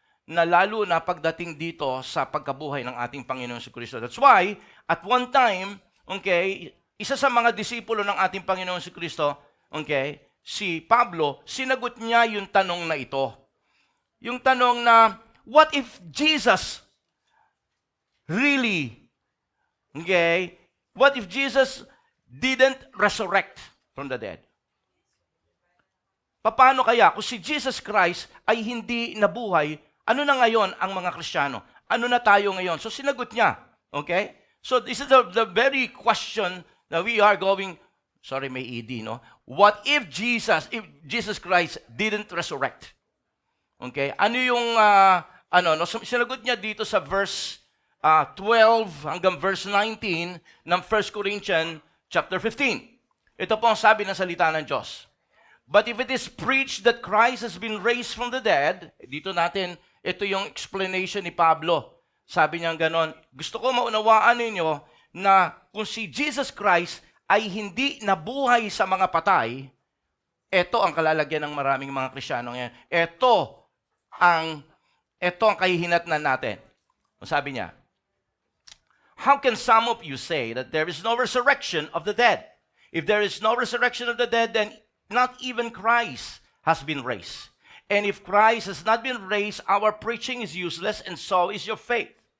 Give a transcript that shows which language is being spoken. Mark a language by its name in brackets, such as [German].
[Filipino] na lalo na pagdating dito sa pagkabuhay ng ating Panginoon si Kristo. That's why, at one time, okay, isa sa mga disipulo ng ating Panginoon si Kristo, okay, si Pablo, sinagot niya yung tanong na ito. [English] Yung tanong na, what if Jesus really, okay, what if Jesus didn't resurrect from the dead? [Filipino] Paano kaya kung si Jesus Christ ay hindi nabuhay, ano na ngayon ang mga Kristiyano? Ano na tayo ngayon? So sinagot niya, okay? [English] So this is the very question that we are going, sorry may ED, no? What if Jesus Christ didn't resurrect? [Filipino] Okay? Ano yung, sinagot niya dito sa verse 12 hanggang verse 19 ng 1 Corinthians chapter 15. Ito po ang sabi ng salita ng Diyos. [English] But if it is preached that Christ has been raised from the dead, dito natin, ito yung explanation ni Pablo. [Filipino] Sabi niya ganon, gusto ko maunawaan ninyo na kung si Jesus Christ ay hindi nabuhay sa mga patay, ito ang kalalagyan ng maraming mga Kristiyano ngayon. Ito ang kahihinatnan natin. [English] Sabi niya, how can some of you say that there is no resurrection of the dead? If there is no resurrection of the dead, then not even Christ has been raised. And if Christ has not been raised, our preaching is useless, and so is your faith.